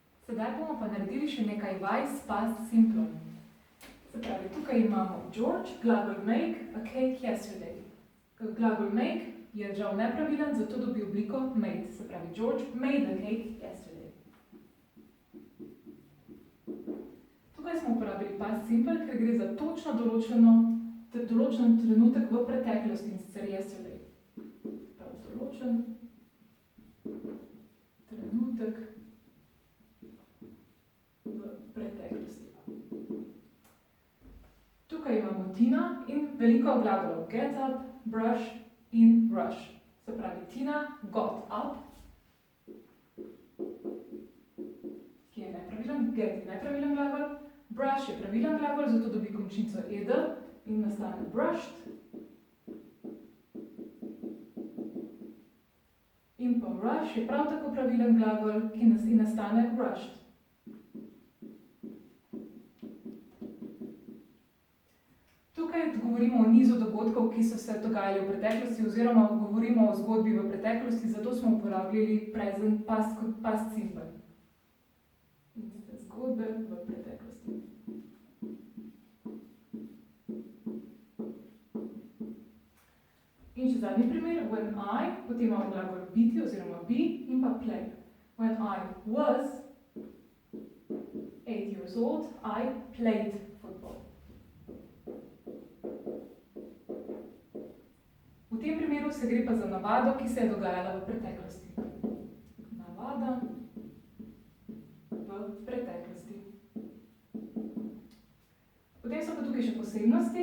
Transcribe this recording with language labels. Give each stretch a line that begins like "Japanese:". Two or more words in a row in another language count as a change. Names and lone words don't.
Slovenian: Sedaj bomo pa naredili še nekaj vaj s
English: past simplom.
Slovenian: Se pravi, tukaj imamo George, glagol make,
English: a cake yesterday.
Slovenian: Glagol make je žal nepravilen, zato dobi obliko made. Se pravi,
English: George made a cake yesterday.
Slovenian: Tukaj smo uporabili
English: past simple,
Slovenian: ker gre za točno določen trenutek v preteklosti, in sicer yesterday. Prav, določen trenutek v preteklosti. Tukaj imamo Tina in veliko glagolov.
English: Get up, brush in rush.
Slovenian: Se pravi, Tina
English: got up,
Slovenian: ki je nepravilen, get je nepravilen glagol, brush je pravilen glagol, zato dobi končnico ed in nastane brushed. In pa rush je prav tako pravilen glagol, ki nastane rushed. Tukaj govorimo o nizu dogodkov, ki so se dogajali v preteklosti, oziroma govorimo o zgodbi v preteklosti, zato smo uporabljali
English: present past simple.
Slovenian: Zgodbe v preteklosti. In še zadnji primer,
English: when I,
Slovenian: potem imamo glagol biti oziroma be in pa play.
English: When I was 8 years old, I played football.
Slovenian: V tem primeru se gre pa za navado, ki se je dogajala v preteklosti. Navada v preteklosti. Potem so pa tukaj še posebnosti.